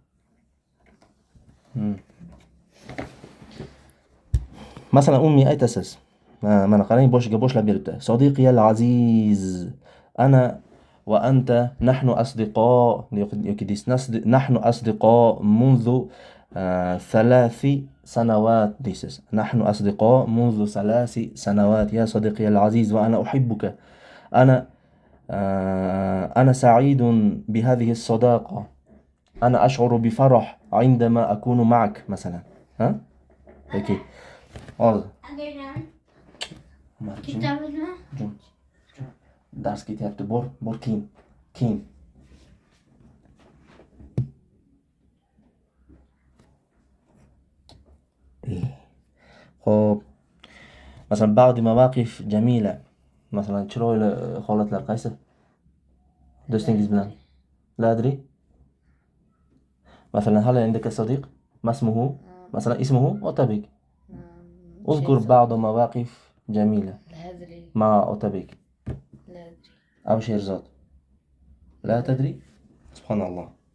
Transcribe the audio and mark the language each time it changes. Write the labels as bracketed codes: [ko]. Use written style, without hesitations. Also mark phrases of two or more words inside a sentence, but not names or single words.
[uz] Masalan, umumiy aytasiz. Mana qarang, boshiga boshlab beribdi. [ar] صديقي العزيز، أنا وأنت نحن أصدقاء [uz] yoki [ar] نحن أصدقاء منذ 3 سنوات [uz] deysiz. [ar] نحن أصدقاء منذ 3 سنوات يا صديقي العزيز وأنا أحبك. أنا سعيد بهذه الصداقة. أنا أشعر بفرح عندما أكون معك مثلا. ها؟ هيك. درس كتابته بور كين. خب مثلا بعض مواقف جميلة مثلا [uz] chiroyli holatlar qaysi? Do'stingiz bilan. [ar] لا أدري. مثلا هل عندك صديق؟ ما اسمه؟ مثلا اسمه أوتابيك. اذكر بعض مواقف جميلة مع أوتابيك. لا أدري. أو شيرزاد. لا تدري؟ سبحان الله.